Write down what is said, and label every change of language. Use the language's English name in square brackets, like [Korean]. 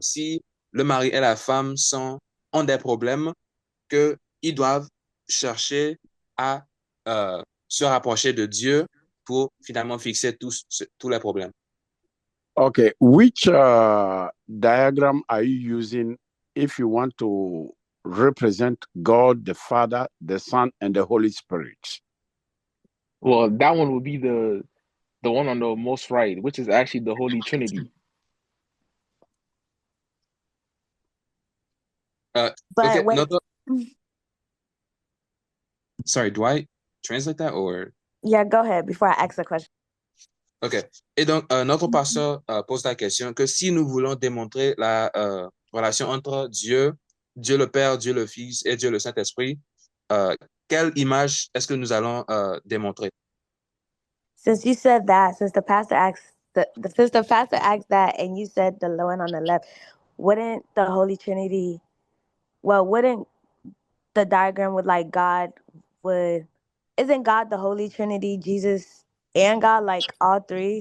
[French] Si le mari et la femme ont des problèmes, qu'ils doivent chercher à se rapprocher de Dieu pour finalement fixer tous les problèmes. [English] Okay, which diagram are you using if you want to represent God, the Father, the Son, and the Holy Spirit? Well, that one would be the one on the most right, which is actually the Holy Trinity. Okay, But wait, sorry, do I translate that or? yeah, go ahead before I ask the question. Ok. [French] Et donc, notre pasteur pose la question que si nous voulons démontrer la relation entre Dieu, Dieu le Père, Dieu le Fils et Dieu le Saint-Esprit, quelle image est-ce que nous allons démontrer? [English] Since you said that, since the pastor asked that, and you said the one on the left, wouldn't the Holy Trinity? Well, wouldn't the diagram with like God would? Isn't God the Holy Trinity, Jesus and God, like all three?